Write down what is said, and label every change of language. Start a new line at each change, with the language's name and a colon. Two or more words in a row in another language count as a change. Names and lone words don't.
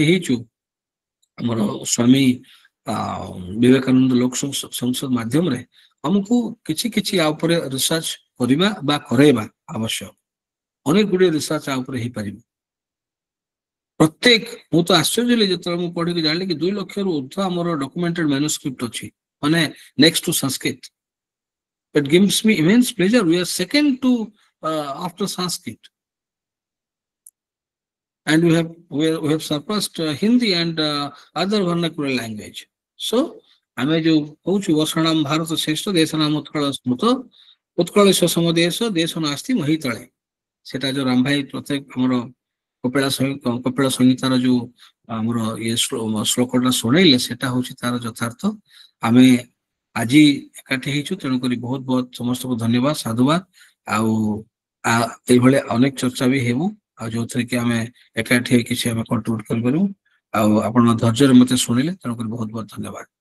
Odia: ହେଇଛୁ ଆମର ସ୍ୱାମୀ ବିବେକାନନ୍ଦ ଲୋକ ସଂସଦ ମାଧ୍ୟମରେ ଆମକୁ କିଛି କିଛି ଆ ଉପରେ ରିସର୍ଚ୍ଚ କରିବା ବା କରେଇବା ଆବଶ୍ୟକ ଅନେକ ଗୁଡିଏ ରିସର୍ଚ୍ଚ ଆ ଉପରେ ହେଇପାରିବ ପ୍ରତ୍ୟେକ ମୁଁ ତ ଆଶ୍ଚର୍ଯ୍ୟ ହେଲି ଯେତେବେଳେ ମୁଁ ପଢିକି ଜାଣିଲି କି 2 ଲକ୍ଷରୁ ଉର୍ଦ୍ଧ୍ୱ ଆମର
English: documented manuscript
Odia: ଅଛି ମାନେ
English: next to
Odia: ସଂସ୍କୃତ
English: it gives me immense pleasure we are second to after Sanskrit and we have surpassed Hindi and other vernacular language so
Odia: ଆମେ ଯୋଉ କହୁଛୁ
Sanskrit: ବର୍ଷଣାମ ଭାରତ ଶ୍ରେଷ୍ଠ ଦେଶ ନାମ ଉତ୍କଳ ସ୍ମୃତ ଉତ୍କଳେଶ ସମଦେଶ ଦେଶ ନାସ୍ତି ମହିତଳେ
Odia: ସେଟା ଯୋଉ ରାମ ଭାଇ ପ୍ରତ୍ୟେକ ଆମର କପିଳ ସଂହିତାର ଯୋଉ ଆମର ଇଏ ଶ୍ଲୋକଟା ଶୁଣେଇଲେ ସେଟା ହଉଛି ତାର ଯଥାର୍ଥ ଆମେ ଆଜି ଏକାଠି ହେଇଛୁ ତେଣୁକରି ବହୁତ ବହୁତ ସମସ୍ତଙ୍କୁ ଧନ୍ୟବାଦ ସାଧୁବାଦ ଆଉ ଏଇଭଳି ଅନେକ ଚର୍ଚ୍ଚା ବି ହେବୁ ଆଉ ଯୋଉଥିରେ କି ଆମେ ଏକାଠି ହେଇ କିଛି ଆମେ କଣ୍ଟ୍ରିବ୍ୟୁଟ କରିପାରିବୁ ଆଉ ଆପଣ ଧୈର୍ଯ୍ୟରେ ମତେ ଶୁଣିଲେ ତେଣୁକରି ବହୁତ ବହୁତ ଧନ୍ୟବାଦ।